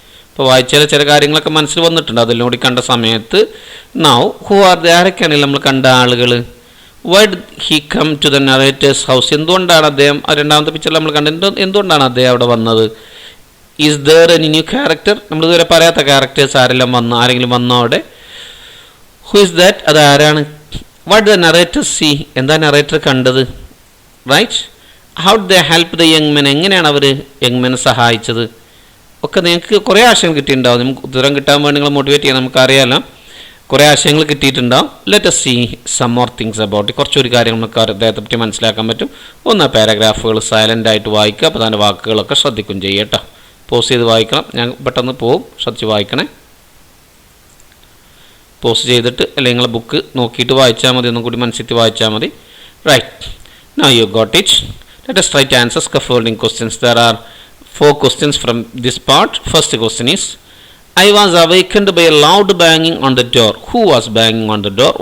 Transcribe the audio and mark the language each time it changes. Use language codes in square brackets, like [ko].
[ml] ഇപ്പോൾ വായിച്ചാൽ ചില കാര്യങ്ങളൊക്കെ മനസ്സിൽ വന്നിട്ടുണ്ട്. അതെല്ലാം കൂടി കണ്ട സമയത്ത് [en] now who are they? [ml] ആരൊക്കെയാണെങ്കിൽ നമ്മൾ കണ്ട ആളുകൾ? [en] Why did he come to the narrator's house? [ml] എന്തുകൊണ്ടാണ് അദ്ദേഹം, 2ാമത്തെ പിക്ചറിൽ നമ്മൾ കണ്ടത്, എന്തുകൊണ്ടാണ് അദ്ദേഹം അവിടെ വന്നത്? [en] Is there any new character? [ml] നമ്മൾ ഇതുവരെ പറയാത്ത ക്യാരക്ടേഴ്സ് ആരെങ്കിലും വന്നോ അവിടെ? [en] Who is that? [ml] അത് ആരാണ്? [en] What did the narrator see? [ml] എന്താ നറേറ്റർ കണ്ടത്? [en] Right? How do they help the young men? [ml] എങ്ങനെയാണ് അവർ യങ് മെനെ സഹായിച്ചത്? ഒക്കെ നിങ്ങൾക്ക് കുറേ ആശയം കിട്ടിയിട്ടുണ്ടാവും. നമുക്ക് ഉത്തരം കിട്ടാൻ വേണ്ടി നിങ്ങൾ മോട്ടിവേറ്റ് ചെയ്യാൻ നമുക്കറിയാമല്ലോ. കുറേ ആശയങ്ങൾ കിട്ടിയിട്ടുണ്ടാവും. [en] Let us see some more things about it. [ml] കുറച്ചൊരു കാര്യങ്ങൾ നമുക്ക് അദ്ദേഹത്തെ പറ്റി മനസ്സിലാക്കാൻ പറ്റും. ഒന്ന് പാരഗ്രാഫുകൾ സൈലൻ്റ് ആയിട്ട് വായിക്കുക. അപ്പോൾ അതിൻ്റെ വാക്കുകളൊക്കെ ശ്രദ്ധിക്കും ചെയ്യുക കേട്ടോ. പോസ് ചെയ്ത് വായിക്കണം. ഞാൻ പെട്ടെന്ന് പോവും, ശ്രദ്ധിച്ച് വായിക്കണേ. പോസ് ചെയ്തിട്ട് അല്ലെങ്കിൽ നിങ്ങളെ ബുക്ക് നോക്കിയിട്ട് വായിച്ചാൽ മതി, ഒന്നും കൂടി മനസ്സിട്ട് വായിച്ചാൽ മതി. [en] Right, now you got it. Let us try to answer scaffolding questions. There are 4 questions from this part. First question is, I was awakened by a loud banging on the door. Who was banging on the door?